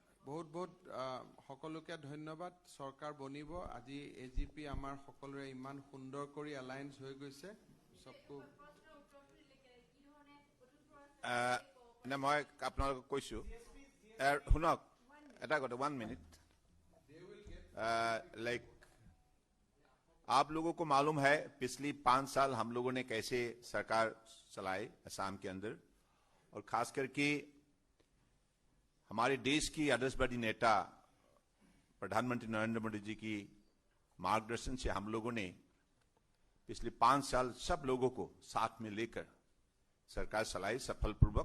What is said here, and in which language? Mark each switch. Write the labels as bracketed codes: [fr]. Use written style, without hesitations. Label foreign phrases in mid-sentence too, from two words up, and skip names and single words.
[as] বহুত বহুত সকলোকে ধন্যবাদ। চৰকাৰ বনিব। আজি এজিপি আমাৰ সকলোৰে ইমান সুন্দৰ কৰি এলায়েন্স হৈ গৈছে। [hi] সবকো [as] নে মই আপোনালোকক কৈছোঁ শুনক এটা কথা [hi] 1 मिनट लाइक आप लोगों को मालूम है पिछली 5 साल हम लोगों ने कैसे सरकार चलाई असम के अंदर और खास करके हमारे देश की आदर्शवादी नेता प्रधानमंत्री नरेंद्र मोदी जी की मार्गदर्शन से हम लोगों ने पिछले 5 साल सब लोगों को साथ में लेकर सरकार चलाई सफलपूर्वक।